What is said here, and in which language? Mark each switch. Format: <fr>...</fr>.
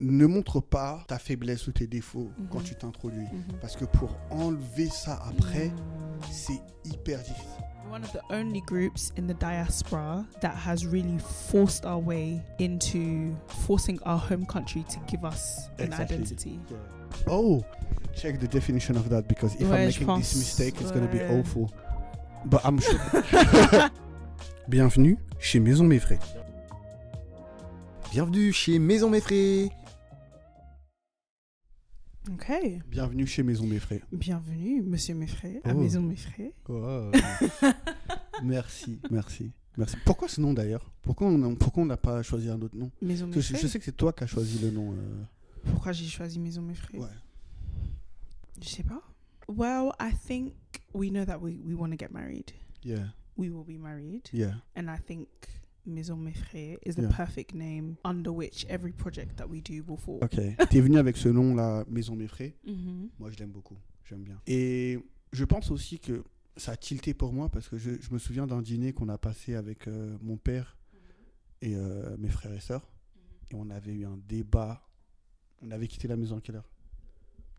<fr>ne montre pas ta faiblesse ou tes défauts quand tu t'introduis. Parce que pour enlever ça après, c'est hyper difficile.</fr> <en>One of the only groups in the diaspora that has really forced our way into forcing our home country to give us an identity. Yeah. Oh, check the definition of that, because if I'm making this mistake, it's going to be awful. But I'm sure.</en> <fr>Bienvenue chez Maison Mefre. Bienvenue chez Maison Mefre.</fr> <en>Okay.</en> <fr>Bienvenue chez Maison Mefre. Bienvenue, Monsieur Mefre, à Maison Mefre. Oh. Merci. Pourquoi ce nom d'ailleurs ? Pourquoi on n'a pas choisi un autre nom ? Maison Mefre. Je sais que c'est toi qui as choisi le nom. Pourquoi j'ai choisi Maison Mefre ? Ouais. Je sais pas.</fr> <en>Well, I think we know that we want to get married. Yeah. We will be married. Yeah. And I think Maison Mefre is the perfect name under which every project that we do will fall. Ok.</en> <fr>T'es venu avec ce nom-là, Maison Mefre. Moi, je l'aime beaucoup. J'aime bien. Et je pense aussi que ça a tilté pour moi parce que je me souviens d'un dîner qu'on a passé avec mon père et mes frères et sœurs. Et on avait eu un débat. On avait quitté la maison à quelle heure ?</fr>